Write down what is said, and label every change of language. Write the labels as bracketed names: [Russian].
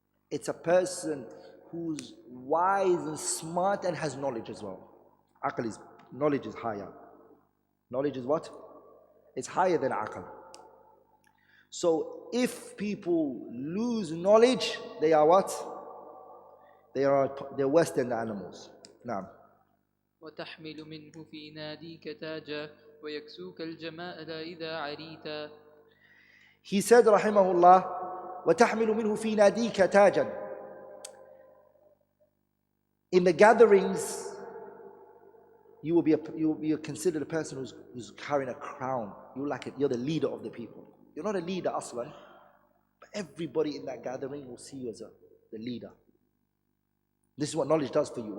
[English] It's a person who's wise and smart and has knowledge as well. Aql is, knowledge is higher. Knowledge is what? It's higher than aql. So if people lose knowledge, they are what? They're worse than the animals. Now. [Arabic] وتحمل منه في ناديك تاجا ويكسوك الجمال إذا عريتا. [English] He said, rahimahullah, [Arabic] وتحمل منه في ناديك تاجا. [English] In the gatherings, you will be considered a person who's carrying a crown. You're the leader of the people. You're not a leader, aslan, but everybody in that gathering will see you as the leader. This is what knowledge does for you.